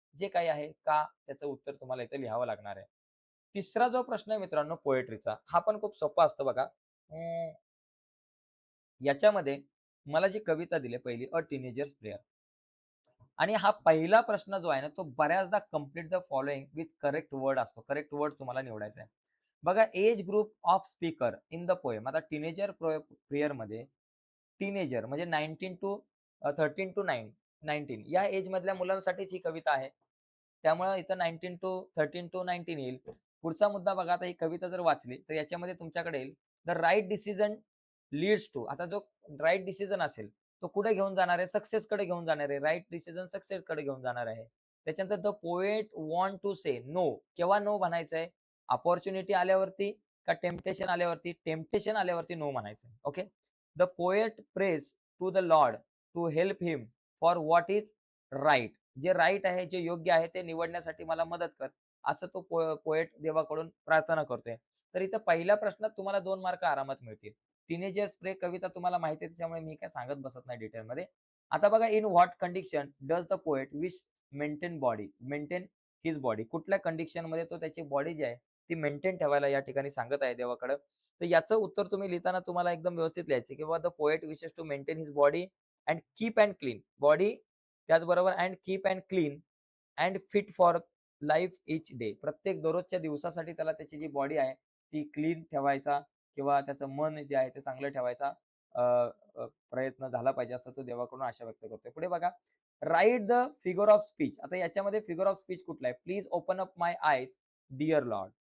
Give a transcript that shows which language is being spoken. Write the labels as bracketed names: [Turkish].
[Marathi] जे काही आहे का त्याचं उत्तर तुम्हाला इथे लिहावं लागणार आहे. तिसरा जो प्रश्न आहे मित्रांनो पोएट्रीचा, हा पण खूप सोपा असतो बघा. याच्यामध्ये मला जी कविता दिली पहिली अ टीनेजर्स प्रेयर आणि हा पहिला प्रश्न जो आहे ना, तो बऱ्याचदा [English] complete the following with correct word [Marathi] असतो. करेक्ट वर्ड तुम्हाला निवडायचा आहे. [English] बघा age group of speaker in the poem. [Marathi] आता टीनेजर प्रेयरमध्ये टीनेजर म्हणजे 19 टू 13 टू 19 या एज मधल्या मुलांसाठीच ही कविता आहे. त्यामुळे इथं 19 टू 13 टू 19 येईल. पुढचा मुद्दा बघा आता ही कविता जर वाचली तर याच्यामध्ये तुमच्याकडे येईल [English] The right decision leads to. [Marathi] आता जो राइट डिसिजन असेल तो कुठे घेऊन जाणार आहे? सक्सेसकडे घेऊन जाणार आहे. राइट डिसिजन सक्सेसकडे घेऊन जाणार आहे. त्याच्यानंतर [English] The poet want to say no. [Marathi] केव्हा नो म्हणायचंय? अपॉर्च्युनिटी आल्यावरती का टेम्पटेशन आल्यावरती? टेम्पटेशन आल्यावरती नो म्हणायचं. Okay. [English] The poet praise to the Lord to help him for what is right. [Marathi] जे राईट आहे, जे योग्य आहे ते निवडण्यासाठी मला मदत कर. असं तो पोएट देवाकडून प्रार्थना करतोय. तर इथं पहिल्या प्रश्नात तुम्हाला 2 मार्क आरामात मिळतील. टीनेजर्स प्रे कविता तुम्हाला माहिती आहे त्याच्यामुळे मी काय सांगत बसत नाही डिटेलमध्ये. आता बघा [English] In what condition does the poet wish maintain his body. [Marathi] कुठल्या कंडिशनमध्ये तो त्याची बॉडी जी आहे ती मेंटेन ठेवायला या ठिकाणी सांगत आहे देवाकडं. तर याचं उत्तर तुम्ही लिहिताना तुम्हाला एकदम व्यवस्थित लिहायचं की [English] The poet wishes to maintain his body and keep and clean. Body [Marathi] त्याचबरोबर [English] And keep and clean and fit for life each day. [Marathi] प्रत्येक दररोजच्या दिवसासाठी त्याला त्याची जी बॉडी आहे ती क्लीन ठेवायचा किंवा त्याचं मन जे आहे ते चांगलं ठेवायचा अ, प्रयत्न झाला पाहिजे असं तो देवाकडून आशा व्यक्त करतोय. पुढे बघा [English] Write the figure of speech. [Marathi] आता याच्यामध्ये फिगर ऑफ स्पीच कुठला आहे? [English] Please open up my eyes dear lord.